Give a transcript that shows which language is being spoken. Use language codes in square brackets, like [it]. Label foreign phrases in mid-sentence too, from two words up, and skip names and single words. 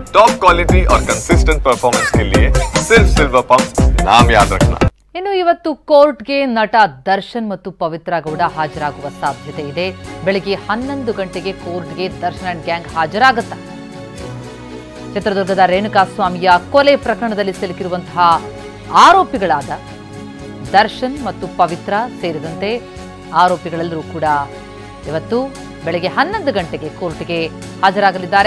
[en] top quality [hi] और [en] consistent performance [hi] के लिए सिर्फ सिल्वर पंप नाम याद रखना। [kn] ಇನ್ನು ಇವತ್ತು ಕೋರ್ಟ್ಗೆ ನಟ ದರ್ಶನ್ ಮತ್ತು ಪವಿತ್ರ ಗೌಡ ಹಾಜರಾಗುವ ಸಾಧ್ಯತೆ ಇದೆ. ಬೆಳಗ್ಗೆ 11 ಗಂಟೆಗೆ ಕೋರ್ಟ್ಗೆ ದರ್ಶನ್ [en] and gang [kn] ಹಾಜರಾಗುತ್ತಾರೆ. ಚಿತ್ರದುರ್ಗದ ರೇಣುಕಾಸ್ವಾಮಿಯ ಕೊಲೆ ಪ್ರಕರಣದಲ್ಲಿ ಸಿಲುಕಿರುವಂತಹ ಆರೋಪಿಗಳಾದ ದರ್ಶನ್ ಮತ್ತು ಪವಿತ್ರ ಸೇರಿದಂತೆ ಆರೋಪಿಗಳೆಲ್ಲರೂ ಕೂಡ ಇವತ್ತು ಬೆಳಗ್ಗೆ 11 ಗಂಟೆಗೆ ಕೋರ್ಟ್ಗೆ ಹಾಜರಾಗಲಿದ್ದಾರೆ.